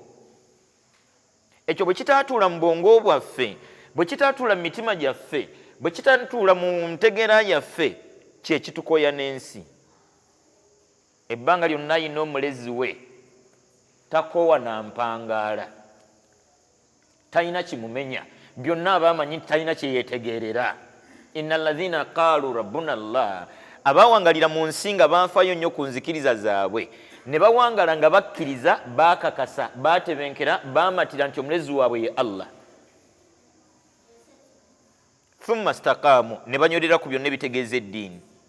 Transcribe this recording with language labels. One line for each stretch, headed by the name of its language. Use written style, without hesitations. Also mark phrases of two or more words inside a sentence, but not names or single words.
Ganda: Ekyo bwe kitaatuula mu bwongo bwaffe, bwe kitaatuula mu mitima gyaffe, bwe kitaatuula mu ntegeera yaffe, kye kitukoya n'ensi. Ebbanga lyonna ayina omulezi we, takoowa na mpangaala, talina kimumenya, byonna abamanyi nti talina kye yeetegeerera.
Arabic: إن الذين قالوا ربنا الله,
Ganda: abawangalira mu nsi nga baafaayo nnyo ku nzikiriza zaabwe, ne bawangala nga bakkiriza, baakakasa, baatebenkera, baamatira nti omulezi waabwe ye Allah.
Arabic: ثم استقاموا,
Ganda: ne banywerera ku byonna ebitegeeza eddiini.